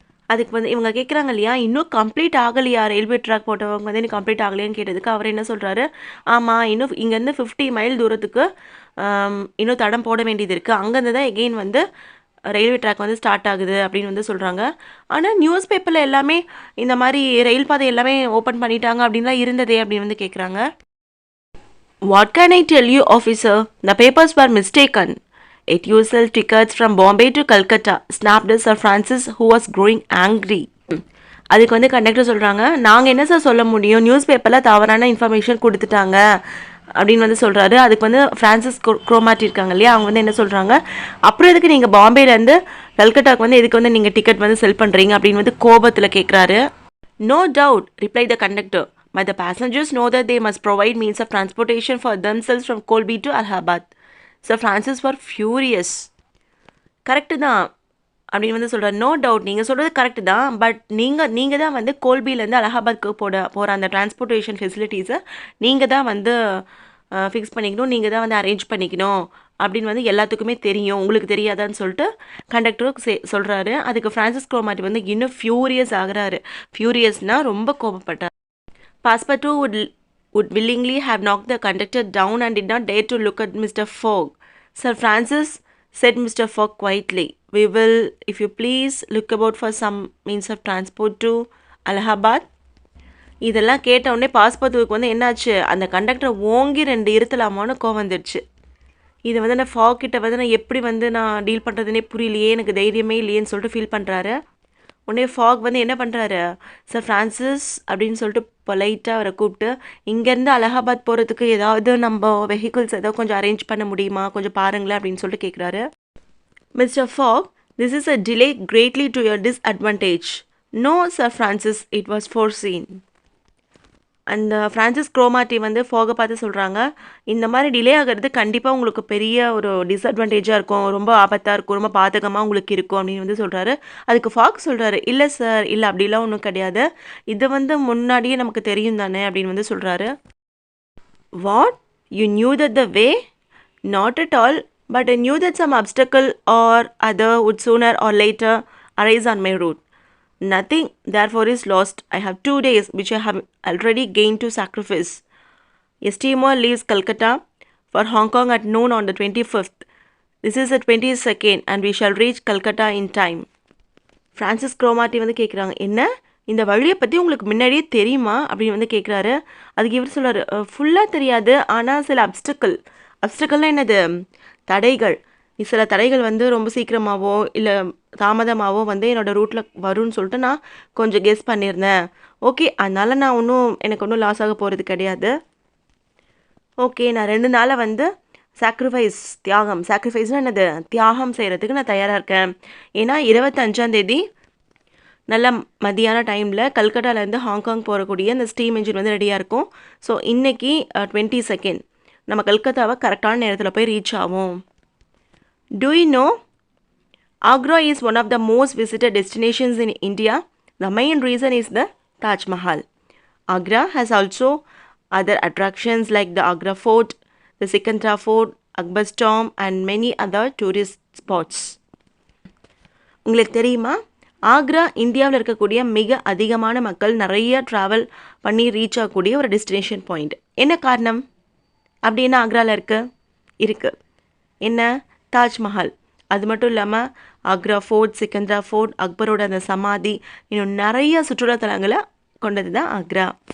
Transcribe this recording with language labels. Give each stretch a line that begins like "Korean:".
Tamil: அதுக்கு வந்து இவங்க கேட்குறாங்க இல்லையா, இன்னும் கம்ப்ளீட் ஆகலையா, ரயில்வே ட்ராக் போட்டவங்க வந்து இன்னும் கம்ப்ளீட் ஆகலையான்னு கேட்டதுக்கு அவர் என்ன சொல்கிறாரு, ஆமாம் இன்னும் இங்கேருந்து 50 மைல் தூரத்துக்கு இன்னும் தடம் போட வேண்டியது இருக்குது, அங்கேருந்து தான் எகெயின் வந்து ரயில்வே ட்ராக் வந்து ஸ்டார்ட் ஆகுது அப்படின்னு வந்து சொல்கிறாங்க. ஆனால் நியூஸ் பேப்பரில் எல்லாமே இந்த மாதிரி ரயில் பாதை எல்லாமே ஓப்பன் பண்ணிட்டாங்க அப்படின்லாம் இருந்ததே அப்படின்னு வந்து கேட்குறாங்க.
English: What can I tell you, officer? The papers were mistaken. It useless tickets from Bombay to Calcutta, snapped Sir Francis, who was growing angry.
Tamil: அதுக்கு வந்து கண்டக்டர் சொல்கிறாங்க, நாங்கள் என்ன சார் சொல்ல முடியும், நியூஸ் பேப்பரில் தவறான இன்ஃபர்மேஷன் கொடுத்துட்டாங்க அப்படின்னு வந்து சொல்கிறாரு. அதுக்கு வந்து ஃப்ரான்சிஸ் குரோமாட்டி இருக்காங்க இல்லையா, அவங்க வந்து என்ன சொல்கிறாங்க, அப்புறம் எதுக்கு நீங்கள் பாம்பேலேருந்து கல்கட்டாவுக்கு வந்து எதுக்கு வந்து நீங்கள் டிக்கெட் வந்து செல் பண்ணுறீங்க அப்படின்னு வந்து கோபத்தில் கேட்குறாரு.
English: No doubt, replied the conductor, but the passengers know that they must provide means of transportation for themselves from Colby to Allahabad. Sir Francis were furious.
Tamil: Correct தான் அப்படின்னு வந்து சொல்கிறார்.
English: no doubt,
Tamil: நீங்கள் சொல்கிறது கரெக்டு தான், பட் நீங்கள் தான் வந்து கோல்பிலேருந்து அலகாபாத்க்கு போகிற அந்த டிரான்ஸ்போர்ட்டேஷன் ஃபெசிலிட்டிஸை நீங்கள் தான் வந்து ஃபிக்ஸ் பண்ணிக்கணும், நீங்கள் தான் வந்து அரேஞ்ச் பண்ணிக்கணும் அப்படின்னு வந்து எல்லாத்துக்குமே தெரியும், உங்களுக்கு தெரியாதான்னு சொல்லிட்டு கண்டக்டரும் சொல்கிறாரு. அதுக்கு ஃப்ரான்சிஸ் குரோமாட்டி வந்து இன்னும் ஃபியூரியஸ் ஆகிறாரு. ஃபியூரியஸ்னால் ரொம்ப கோபப்பட்டார்.
English: Passepartout would willingly have knocked the conductor down and did not dare to look at Mr. Fogg. Sir Francis, said Mr. Fogg quietly, we will, if you please, look about for some means of transport to Allahabad.
Tamil: இதெல்லாம் கேட்ட உடனே பாஸ்பர்டுக்கு வந்து என்னாச்சு, அந்த கண்டக்டரை ஓங்கி 2 இருத்தலாமான்னு கோவம் வந்துடுச்சு. இதை வந்து நான் ஃபாக் கிட்ட வந்து நான் எப்படி வந்து நான் டீல் பண்ணுறதுனே புரியலையே, எனக்கு தைரியமே இல்லையேன்னு சொல்லிட்டு ஃபீல் பண்ணுறாரு. உடனே ஃபாக் வந்து என்ன பண்ணுறாரு, சார் ஃப்ரான்சிஸ் அப்படின்னு சொல்லிட்டு பொலைட்டாக அவரை கூப்பிட்டு, இங்கேருந்து அலகாபாத் போகிறதுக்கு ஏதாவது நம்ம வெஹிக்கிள்ஸ் ஏதாவது கொஞ்சம் அரேஞ்ச் பண்ண முடியுமா, கொஞ்சம் பாருங்களேன் அப்படின்னு சொல்லிட்டு கேட்குறாரு.
English: Mister Fogg, this is a delay greatly to your disadvantage. No sir Francis, it was foreseen.
Tamil: அந்த ஃப்ரான்சிஸ் குரோமாட்டி வந்து ஃபாகை பார்த்து சொல்கிறாங்க, இந்த மாதிரி டிலே ஆகிறது கண்டிப்பாக உங்களுக்கு பெரிய ஒரு டிஸ்அட்வான்டேஜாக இருக்கும், ரொம்ப ஆபத்தாக இருக்கும், ரொம்ப பாதகமாக உங்களுக்கு இருக்கும் அப்படின்னு வந்து சொல்கிறாரு. அதுக்கு ஃபாக் சொல்கிறாரு, இல்லை சார், இல்லை அப்படிலாம் ஒன்றும் கிடையாது, இது வந்து முன்னாடியே நமக்கு தெரியும் தானே அப்படின்னு வந்து சொல்கிறாரு.
English: What, you knew that the way? Not at all, but I knew that some obstacle or other would sooner or later arise on my route. Nothing, therefore, is lost. I have 2 days, which I have already gained to sacrifice. A steamer leaves Calcutta for Hong Kong at noon on the 25th. This is the 22nd, and we shall reach Calcutta in time.
Tamil: Francis குரோமாட்டி வந்து கேட்குறாங்க, என்ன இந்த வழியை பற்றி உங்களுக்கு முன்னாடியே தெரியுமா அப்படின்னு வந்து கேட்குறாரு. அதுக்கு இவர் சொல்கிறார், ஃபுல்லாக தெரியாது, ஆனால் சில அப்டக்கள்னால் என்னது, தடைகள், சில தடைகள் வந்து ரொம்ப சீக்கிரமாகவோ இல்லை தாமதமாகவோ வந்து என்னோடய ரூட்டில் வரும்னு சொல்லிட்டு நான் கொஞ்சம் கெஸ் பண்ணியிருந்தேன். ஓகே, அதனால் நான் எனக்கு ஒன்றும் லாஸ் ஆக போகிறது கிடையாது. ஓகே, நான் 2 நாளை வந்து சாக்ரிஃபைஸ்னால் என்னது, தியாகம் செய்கிறதுக்கு நான் தயாராக இருக்கேன். ஏன்னா 25ஆம் தேதி நல்ல மதியான டைமில் கல்கட்டாலேருந்து ஹாங்காங் போகக்கூடிய அந்த ஸ்டீம் என்ஜின் வந்து ரெடியாக இருக்கும். ஸோ இன்றைக்கி 22nd நம்ம கல்கத்தாவை கரெக்டான நேரத்தில் போய் ரீச் ஆகும்.
English: Do you know, Agra is one of the most visited destinations in India. The main reason is the Taj Mahal. Agra has also other attractions like the Agra Fort, the Sikandra Fort, Akbar's Tomb and many other tourist spots.
Tamil: உங்களுக்கு தெரியுமா, ஆக்ரா இந்தியாவில் இருக்கக்கூடிய மிக அதிகமான மக்கள் நிறைய travel பண்ணி reach ஆகக்கூடிய ஒரு டெஸ்டினேஷன் பாயிண்ட். என்ன காரணம் அப்படின்னா ஆக்ராவில் இருக்குது என்ன, தாஜ்மஹால். அது மட்டும் இல்லாமல் ஆக்ரா ஃபோர்ட், சிக்கந்தரா ஃபோர்ட், அக்பரோட அந்த சமாதி, இன்னும் நிறைய சுற்றுலாத்தலங்களை கொண்டது தான் ஆக்ரா.